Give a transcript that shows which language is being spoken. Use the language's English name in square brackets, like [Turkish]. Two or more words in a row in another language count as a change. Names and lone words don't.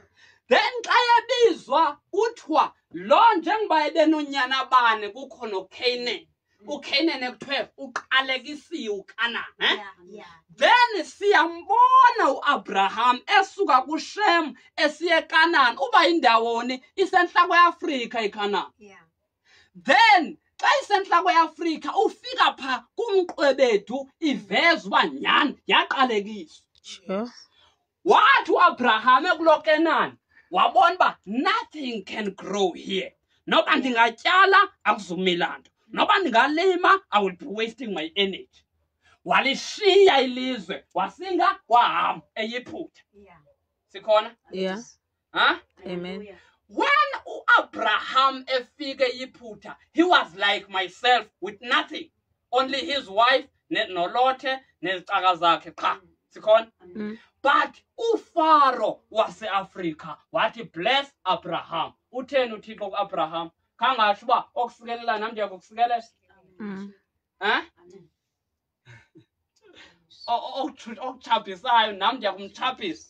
[Xhosa] then xa yabizwa kuthiwa lo njengoba ebenonyana bane kukho noCanaan uCanaan ekuthiwe uqalekisiwe uKhanani then siyambona uAbraham esuka kuShem esiye eKhanani uba indawoni isentla kweAfrika iKhanani then xa isentla kweAfrika ufika pha kumqwebethu iveza uba nyhani yaqalekiswa. [English] Sure. [Xhosa] Wathi uAbraham ekulo Kenani wabona uba [English] nothing can grow here. [Xhosa] Noba ndingatyala akuzumila nto. Noba ndingalima [English] I will be wasting my energy. [Xhosa] Walishiya ilizwe wasinga wahamba eyiphutha. Sikhona? [English] Yeah. Huh? [Xhosa] Amen. [English] When Abraham [Xhosa] efike eyiphutha, [English] he was like myself with nothing. Only his wife, [Xhosa] nolothe, nezicaka zakhe qha. Sikhona? But uFaro wase-Afrika wathi bless Abraham. Utheni uThixo kuAbraham? Kangasho uba okusikelela nam ndiyakukusikelela. Okuchapisayo nam ndiyakumchapisa.